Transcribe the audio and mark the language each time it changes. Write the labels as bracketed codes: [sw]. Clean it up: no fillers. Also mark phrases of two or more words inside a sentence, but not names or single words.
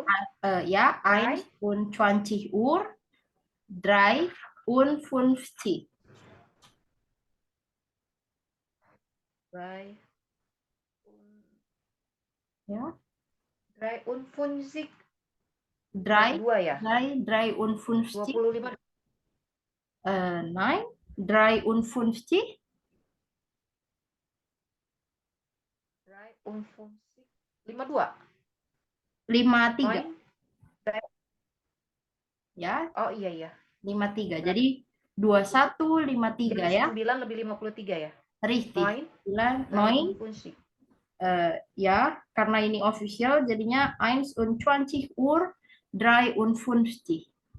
[de] Ja, 21 Uhr 53. [id] Ya. 53. 3 Dua ya? 53. 25. [de] Nein, 53. 52. 53. Neun. [id] Ya, Oh iya ya. 53. Jadi 21 53 Jadi ya. 9 lebih 53 ya. [de] Richtig. 9 53. [id] ya, karena ini official jadinya 21 Uhr 53.